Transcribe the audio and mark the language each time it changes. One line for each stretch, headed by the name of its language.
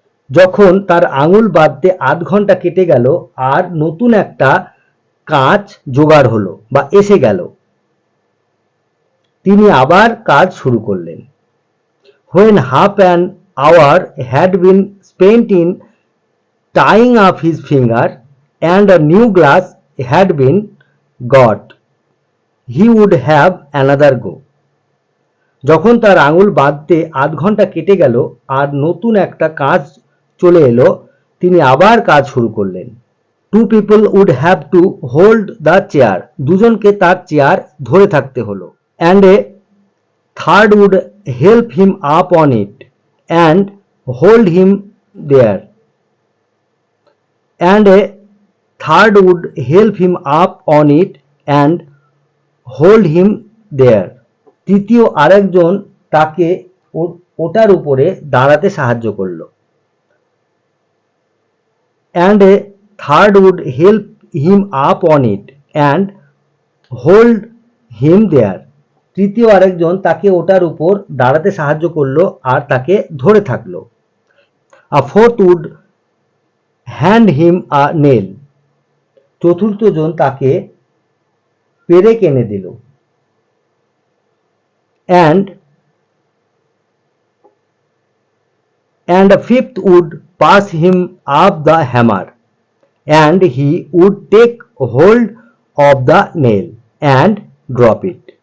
Bangla: যখন তার আঙুল বাঁধতে আধ ঘন্টা কেটে গেল আর নতুন একটা কাঁচ জোগাড় হলো বা এসে গেল, তিনি আবার কাজ শুরু করলেন।
English: When half an hour had been spent in tying up his finger and a new glass had been got, he would have another go.
Bangla: যখন তার আঙুল বাঁধতে আধ ঘন্টা কেটে গেল আর নতুন একটা কাজ চলে এলো, তিনি আবার কাজ শুরু করলেন।
English: Two people would have to hold the chair.
Bangla: দুজনকে তার চেয়ার ধরে থাকতে হলো।
English: And a third would help him up on it and hold him there. And a third would help him up on it and hold him there.
Bangla: তৃতীয় আরেকজন তাকে ওটার উপরে দাঁড়াতে সাহায্য করলো।
English: And a third would help him up on it and hold him there.
Bangla: তৃতীয় আরেকজন তাকে ওটার উপর দাঁড়াতে সাহায্য করলো আর তাকে ধরে থাকলো।
English: A fourth would hand him a nail.
Bangla: চতুর্থ জন তাকে পেরেক এনে দিল। And
English: and a fifth would pass him up the hammer, and he would take hold of the nail and drop it.